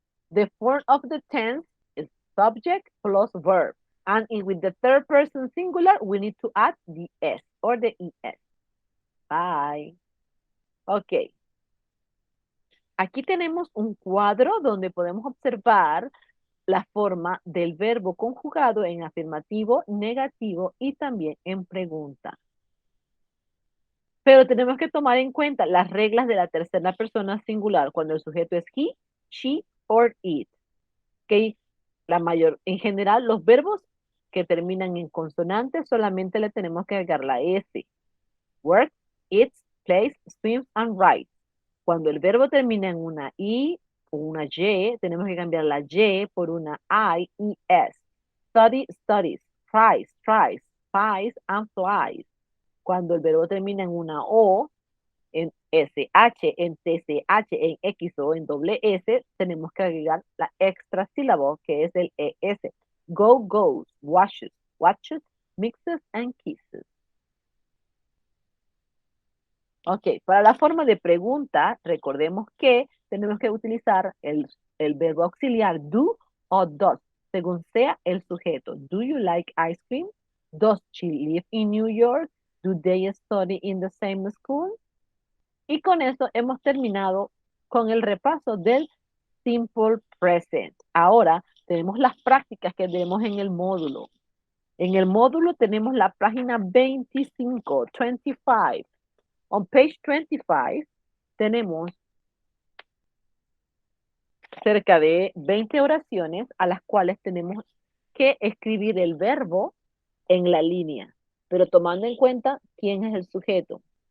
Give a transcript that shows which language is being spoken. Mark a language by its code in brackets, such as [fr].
[en] The form of the tense is subject plus verb. And with the third person singular, we need to add the S or the ES. Bye. Ok. [es] Aquí tenemos un cuadro donde podemos observar la forma del verbo conjugado en afirmativo, negativo y también en pregunta. Pero tenemos que tomar en cuenta las reglas de la tercera persona singular cuando el sujeto es [en] he, she or it. [es] ¿Okay? En general, los verbos que terminan en consonantes solamente le tenemos que agregar la S. [en] Work, eats, plays, swims, and writes. [es] Cuando el verbo termina en una I o una Y, tenemos que cambiar la Y por una I y S. [en] Study, studies, fries, tries, pies, and flies. [es] Cuando el verbo termina en una O, en SH, en TCH, en X o en doble S, tenemos que agregar la extra sílaba que es el ES. [en] Go, goes, washes, watches, mixes, and kisses. [es] Ok, para la forma de pregunta, recordemos que tenemos que utilizar el verbo auxiliar do o does, según sea el sujeto. [en] Do you like ice cream? Does she live in New York? Do they study in the same school? [es] Y con eso hemos terminado con el repaso del simple present. Ahora tenemos las prácticas que tenemos en el módulo. En el módulo tenemos la página 25, 25. [en] On page 25 [es] tenemos cerca de 20 oraciones a las cuales tenemos que escribir el verbo en la línea, pero tomando en cuenta quién es el sujeto.